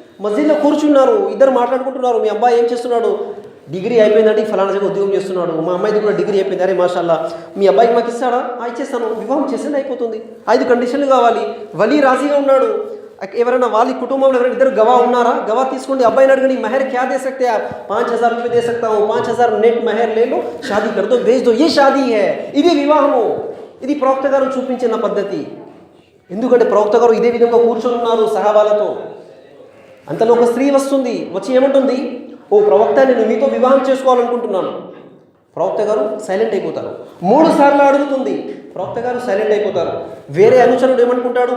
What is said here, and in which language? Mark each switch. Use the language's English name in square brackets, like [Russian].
[Telugu] మస్జిద్లో కూర్చున్నారు, ఇద్దరు మాట్లాడుకుంటున్నారు, మీ అబ్బాయి ఏం చేస్తున్నాడు? డిగ్రీ అయిపోయిందంటే ఫలానా దగ్గర ఉద్యోగం చేస్తున్నాడు, మా అమ్మాయిది కూడా డిగ్రీ అయిపోయింది, అరే మాషాల్లా మీ అబ్బాయికి మాకు ఇస్తాడా? ఇచ్చేస్తాను, వివాహం చేసేది అయిపోతుంది. 5 కండిషన్లు కావాలి. వలి రాజీగా ఉన్నాడు, ఎవరైనా వాళ్ళ కుటుంబంలో ఎవరైనా 2 గవా ఉన్నారా? గవా తీసుకోండి, అబ్బాయిని అడగండి, మెహర్ [Hindi] క్యా దే సక్తే ఆప్? 5000 रुपये दे सकता हूँ, 5000 నెట్ మెహర్ ले लो, షాదీ कर दो, भेज दो, ये शादी है. [Telugu] ఇది వివాహము. ఇది ప్రవక్త గారు చూపించిన పద్ధతి. ఎందుకంటే ప్రవక్త గారు ఇదే విధంగా కూర్చొని ఉన్నారు సహాబాలతో. అంతలో ఒక స్త్రీ వస్తుంది, వచ్చి ఏమంటుంది? ఓ ప్రవక్త, నేను మీతో వివాహం చేసుకోవాలనుకుంటున్నాను. ప్రవక్త గారు సైలెంట్ అయిపోతారు. 3 సార్లు అడుగుతుంది, ప్రవక్త గారు సైలెంట్ అయిపోతారు. వేరే అనుచరుడు ఏమనుకుంటాడు?